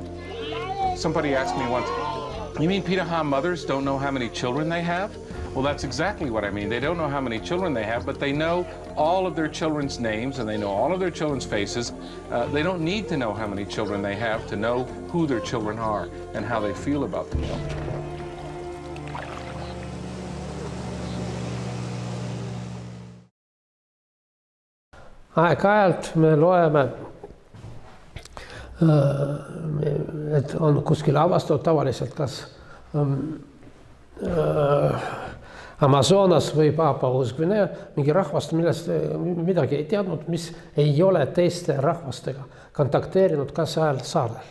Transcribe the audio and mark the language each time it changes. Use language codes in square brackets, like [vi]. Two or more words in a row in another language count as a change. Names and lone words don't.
[en] Somebody asked me once, you mean Pitaha mothers don't know how many children they have? Well, that's exactly what I mean. They don't know how many children they have, but they know all of their children's names and they know all of their children's faces. They don't need to know how many children they have to know who their children are and how they feel about them. [et] Aeg-ajalt me loeme, et on kuskil avastatud tavaliselt kas Amazonas või Papua-Uus-Guinea mingi rahvast, millest midagi ei teadnud, mis ei ole teiste rahvastega kontakteerinud ka seal saarel.